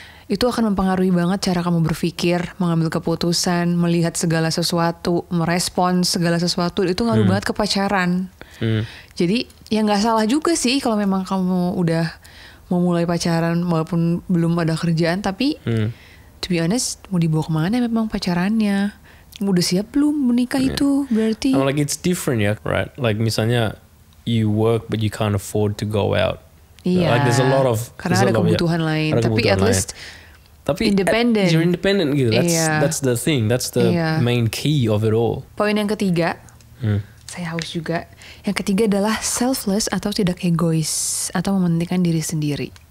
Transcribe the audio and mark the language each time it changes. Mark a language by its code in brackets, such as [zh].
[id] Itu akan mempengaruhi banget cara kamu berpikir, mengambil keputusan, melihat segala sesuatu, merespons segala sesuatu. Itu ngaruh banget ke pacaran. Jadi ya nggak salah juga sih kalau memang kamu udah mau mulai pacaran walaupun belum ada kerjaan. Tapi [en] to be honest, [id] mau dibawa kemana memang pacarannya? Udah siap belum menikah itu berarti? [en] Like it's different ya, right? Like misalnya you work but you can't afford to go out. [id] Iya. [en] Like there's a lot of [id] karena ada kebutuhan lain. [en] Tapi at least independent. You're independent gitu. That's the thing. That's the main key of it all. [id] Poin yang ketiga, saya haus juga. Yang ketiga adalah selfless atau tidak egois atau mementingkan diri sendiri.